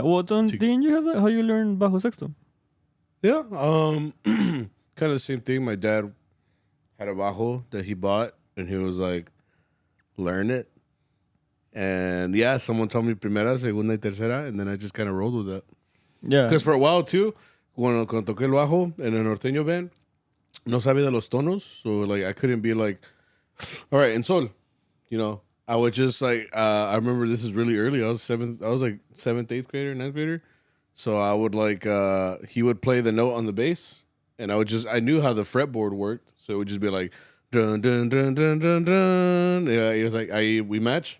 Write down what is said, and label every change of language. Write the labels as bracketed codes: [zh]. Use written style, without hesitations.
[en] Well, didn't you have that? How you learn bajo sexto? Yeah. Kind of the same thing. My dad had a bajo that he bought, and he was like, learn it. And yeah, someone told me [es] primera, segunda y tercera, [en] and then I just kind of rolled with that. Yeah. Because for a while too, [es] cuando toqué el bajo en el norteño [en] band, [es] no sabía de los tonos, [en] so like I couldn't be like, all right, [es] en sol, [en] you know. I would just like, I remember this is really early. I was like 7th, 8th grader, 9th grader. So I would like, he would play the note on the bass. And I knew how the fretboard worked, so it would just be like, dun, dun, dun, dun, dun, dun. Yeah, he was like, we match.